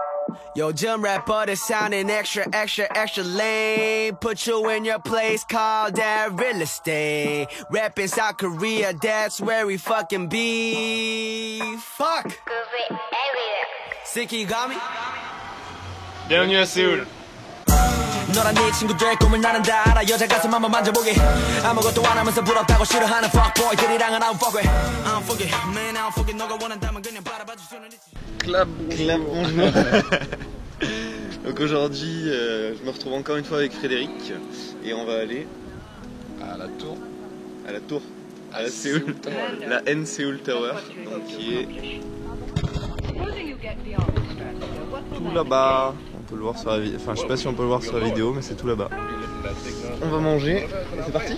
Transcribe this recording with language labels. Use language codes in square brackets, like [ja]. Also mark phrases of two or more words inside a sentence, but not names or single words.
[en] Young rapper that's sounding extra, extra, extra lame. Put you in your place, call that real estate. Rapping South Korea, that's where we fucking be. Fuck! Sicky, you got me? [fr] Bienvenue à Séoul. [ko] 너랑 네 친구들 꿈을 나는 다 알아. 여자 가슴 한번 만져보게. 아무것도 안 하면서 부럽다고 싫어하는 fuckboy들이랑은 [en] I don't fuck with. I don't fuck it, man, I don't fuck it. [ko] 너가 원한다면 그냥 바라봐줄 수는 있지. [fr] Clap, bonjour. Donc aujourd'hui, je me retrouve encore une fois avec Frédéric et on va aller à la tour. À la tour, à la Séoul, la N Seoul Tower, donc qui est tout là-bas. On peut le voir sur la vidéo, enfin je sais pas si on peut le voir sur la vidéo, mais c'est tout là-bas. On va manger, et c'est parti.